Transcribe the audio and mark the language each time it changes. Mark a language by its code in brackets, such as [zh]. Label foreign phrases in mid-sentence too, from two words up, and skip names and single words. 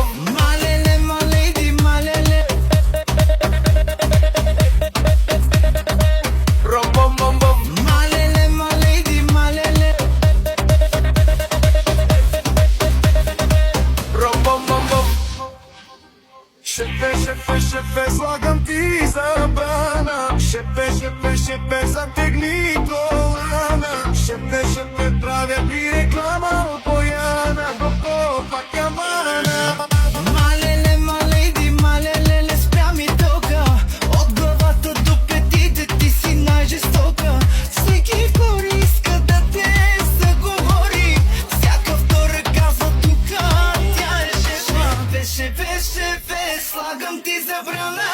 [bg] Malele, [en] my lady, [bg] malele. Rom bom bom bom. Malele, [en] my lady, [bg] malele. Rom bom bom bom. Шепе, шепе, шепе, слагам ти забрана. Шепе, шепе, шепе, затегни колана. Шепе, шепе, правя ти реклама от Бояна до Копакабана. Малеле, [en] my lady, [bg] малеле, спря ми тока. От главата до петите ти си най-жестока. Всеки хори иска да те заговори. Всяка втора казва тука, тя е шефа. Шефе, шефе, слагам ти забрана.